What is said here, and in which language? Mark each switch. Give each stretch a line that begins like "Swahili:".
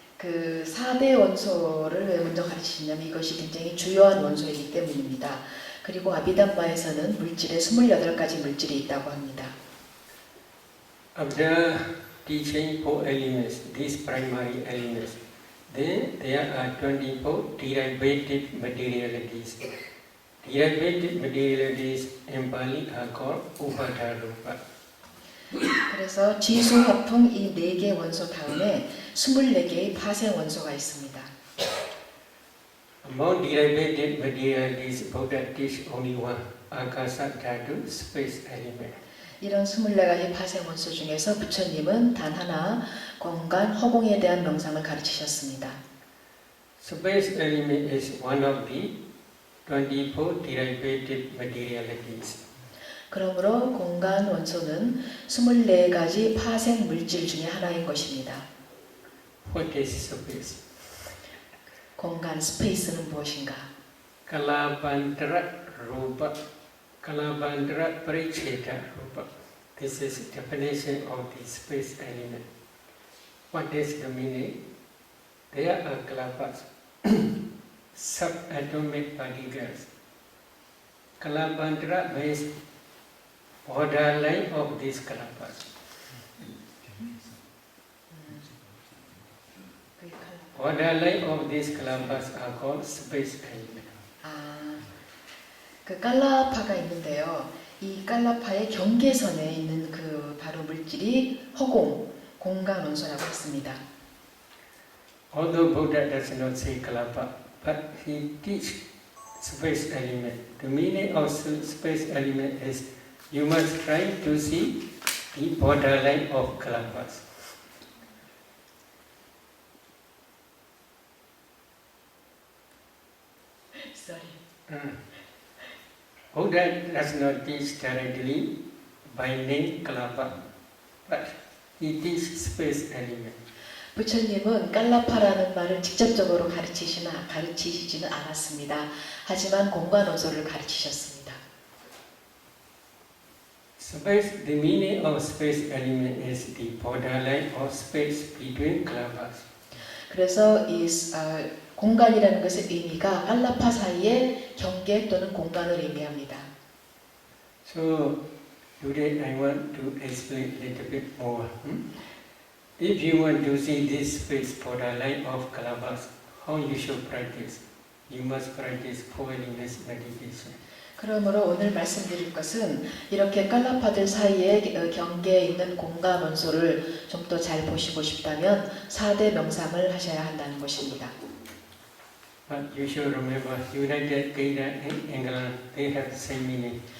Korean: 그 4대 원소를 왜 먼저 가르치시냐면 이것이 굉장히 주요한 원소이기 때문입니다. 그리고 아비담마에서는 물질에 28가지 물질이 있다고 합니다.
English: After teaching 4 elements, these primary elements, then there are 24 derivative materialities. Derivative materialities in Pali are called Upadharupa.
Korean: 그래서 지수, 화풍 이 4개 원소 다음에 24개의 파생 원소가 있습니다.
English: Among derivative materialities, Buddha teach only one, Akasa Dhatu, space element.
Korean: 이런 24가지 파생 원소 중에서 부처님은 단 하나 공간 허공에 대한 명상을 가르치셨습니다.
English: Space element is one of the 24 derivative materialities.
Korean: 그러므로 공간 원소는 24가지 파생 물질 중에 하나인 것입니다.
English: What is space?
Korean: 공간 스페이스는 무엇인가?
Pali: Kalabandra Rupa, Kalabandra Paricheta Rupa.
English: This is definition of the space element. What is the meaning? There are kalabas, subatomic particles. Kalabandra means borderline of these kalabas. Borderline of these kalabas are called space element.
Korean: 그 깔라파가 있는데요. 이 깔라파의 경계선에 있는 그 바로 물질이 허공, 공간 원소라고 했습니다.
English: Although Buddha does not say kalapa, but he teaches space element. The meaning of space element is you must try to see the borderline of kalapas. Sorry. Buddha does not teach directly by name kalapa, but he teaches space element.
Korean: 부처님은 깔라파라는 말을 직접적으로 가르치시지는 않았습니다. 하지만 공간 원소를 가르치셨습니다.
English: Space, the meaning of space element is the borderline of space between kalapas.
Korean: 그래서 이 공간이라는 것의 의미가 깔라파 사이의 경계 또는 공간을 의미합니다.
English: So today I want to explain a little bit more. If you want to see this space borderline of kalapas, how you should practice? You must practice 4 elements meditation.
Korean: 그러므로 오늘 말씀드릴 것은 이렇게 깔라파들 사이에 경계에 있는 공간 원소를 좀 더 잘 보시고 싶다면 4대 명상을 하셔야 한다는 것입니다.
English: But you should remember, United Kingdom and England, they have the same meaning.